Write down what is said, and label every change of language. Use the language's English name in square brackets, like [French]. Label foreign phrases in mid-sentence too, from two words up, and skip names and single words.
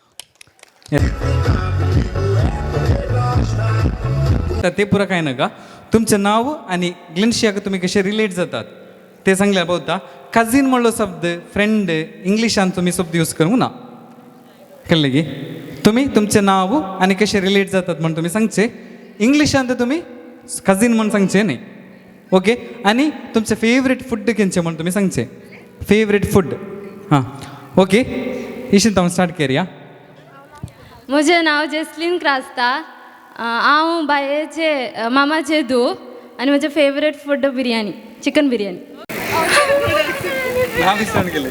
[Konkani] तर ते पुरं काय नका तुमचं नाव आणि ग्लेनशिया तुम्ही कसे रिलेट जातात ते सांगल्या बोलता कझिन म्हणलो शब्द फ्रेंड इंग्लिशान तुम्ही शब्द यूज करू ना कळले की तुम्ही तुमचे नाव आणि कसे रिलेट जातात म्हणून तुम्ही सांगचे इंग्लिशान तर तुम्ही कझिन म्हणून सांगचे नाही ओके आणि तुमचे [English] favourite food [Konkani] केंचे म्हणून तुम्ही सांगचे [English] favourite food [Konkani] हां ओके इशिन तुम्ही स्टार्ट करूया म्हजें नांव जॅस्लीन क्रास्ता हांव बायेचे मामाचे धू आनी म्हजें [English] favourite food [Konkani] बिरयानी चिकन बिरयानी नाव स्टार्ट केले